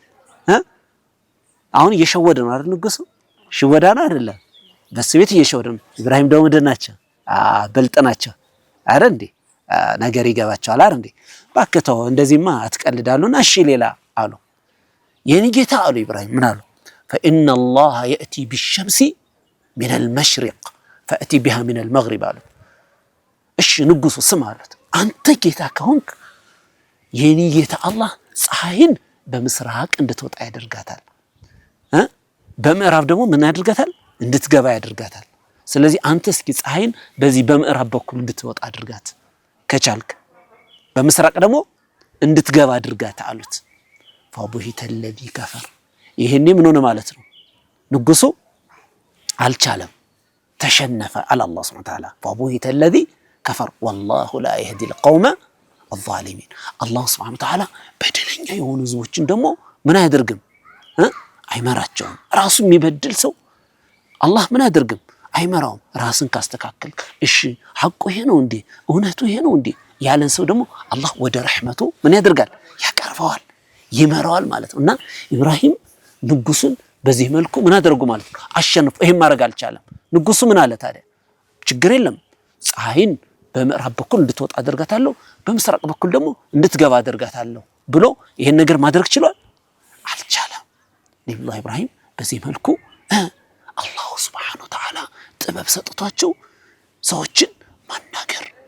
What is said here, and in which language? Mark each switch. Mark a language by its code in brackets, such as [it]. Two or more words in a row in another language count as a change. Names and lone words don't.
[am] አሁን እየሸወደ ነው አይደል ንጉሱ ሽወዳና አይደለም በስቤት እየሸወደ ነው ኢብራሂም ደግሞ ደናቸው በልጠናቸው አይደል እንዴ ነገር ይገባቸዋል አይደል እንዴ ባከተው እንደዚህማ አትቀልዳሉና እሺ ሌላ አሉ የኔ ጌታ አሉ ኢብራሂም ምን አሉ [ar] فإن الله يأتي بالشمس من المشرق فأتي بها من المغرب [am] አሉ እሺ ንጉሱ ስም አሉት አንተ ጌታ ከሆንክ የኔ ጌታ አላህ ፀሐይን በምስራቅ እንድትወጣ ያደርጋታል በምዕራብ ደግሞ ምን ያደርጋታል እንድትገባ ያደርጋታል ስለዚህ አንተ እስኪ ፀሐይን በዚህ በምዕራብ በኩል እንድትወጣ አድርጋት ከቻልክ በምስራቅ ደግሞ እንድትገባ አድርጋት አሉት [ar] فبهت الذي كفر [am] ይሄኔ ምን ሆነ ማለት ነው ንጉሱ አልቻለም ተሸነፈ [ar] على الله سبحانه وتعالى فبهت الذي كفر والله لا يهدي القوم الظالمين الله سبحانه وتعالى [am] በደለኛ የሆኑ ህዝቦችን ደግሞ ምን አያደርግም አይመራቸውም ራሱ የሚበድል ሰው አላህ ምን አያደርግም አይመራውም ራስን ካስተካከል እሺ ሐቁ ይሄ ነው እንዴ እውነቱ ይሄ ነው እንዴ ያለን ሰው ደግሞ አላህ ወደ ረህመቱ ምን ያደርጋል ያቀርበዋል ይመራዋል ማለት ነውና ኢብራሂም ንጉሱን በዚህ መልኩ ምን አደረጉ ማለት ነው አሸነፉ ይሄን ማድረግ አልቻለም ንጉሱ ምን አለ ታዲያ ችግር የለም ፀሐይን በምዕራብ በኩል እንድትወጣ አደርጋታለሁ በምስራቅ በኩል ደግሞ እንድትገባ አደርጋታለሁ ብሎ ይሄን ነገር ማድረግ ችሏል አልቻለም ነብዩ ኢብራሂም በዚህ መልኩ አላህ [ar] سبحانه وتعالى [am] ጥበብ ሰጥቷቸው ሰዎችን ማናገር